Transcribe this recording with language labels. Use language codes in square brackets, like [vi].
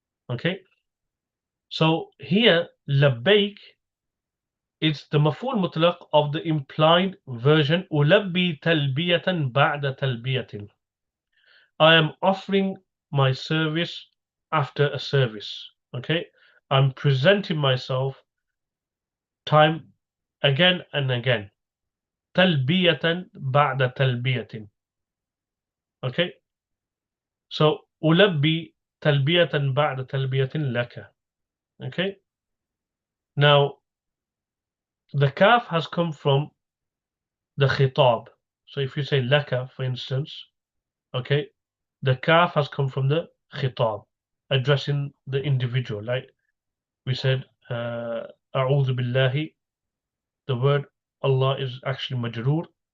[en] Okay, so here labbaik, it's the maf'ūl mutlaq of the implied version, [ar] ulabbi talbiyatan ba'da talbiyatin. [en] I am offering my service after a service. Okay, I'm presenting myself time again and again. [ar] Talbiyatan ba'da talbiyatin. [en] Okay, so [ar] ulabbi talbiyatan ba'da talbiyatin laka. [en] Okay, now the kaf has come from the khitab. So if you say laka, for instance, okay, the kaf has come from the khitab, addressing the individual. Like we said, a'udhu billahi, the word Allah is actually majroor.